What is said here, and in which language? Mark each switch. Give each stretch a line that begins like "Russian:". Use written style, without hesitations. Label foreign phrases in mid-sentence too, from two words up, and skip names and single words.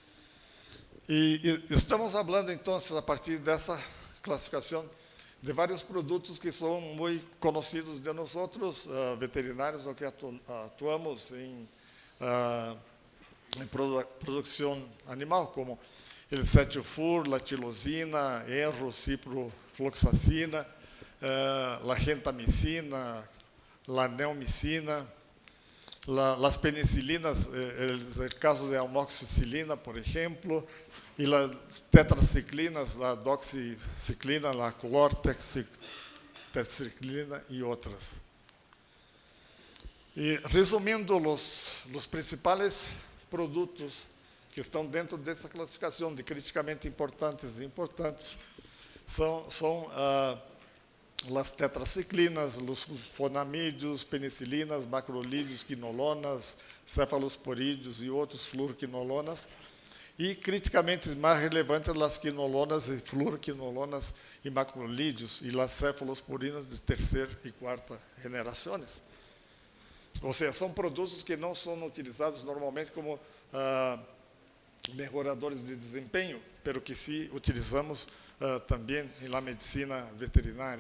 Portuguese: E estamos falando, então, a partir dessa classificação, de vários produtos que são muito conhecidos de nós outros, veterinários, que atuamos em produção animal,
Spanish: como el cetilfur, la tirosina, enro, ciprofloxacina, la gentamicina, la neomicina, las penicilinas, el caso de amoxicilina, por ejemplo, y las tetraciclinas, la doxiciclina, la clortetraciclina y otras.
Portuguese: E resumindo, os principais produtos que estão dentro dessa classificação de criticamente importantes e importantes são as tetraciclinas, os sulfonamídeos, penicilinas, macrolídeos, quinolonas, cefalosporídeos e outros fluoroquinolonas, e criticamente mais relevantes as quinolonas e fluoroquinolonas e macrolídeos e as cefalosporinas de terceira e quarta gerações. Ou seja, são produtos que não são utilizados normalmente como melhoradores de desempenho,
Spanish: pero que
Portuguese: sim utilizamos também na medicina veterinária.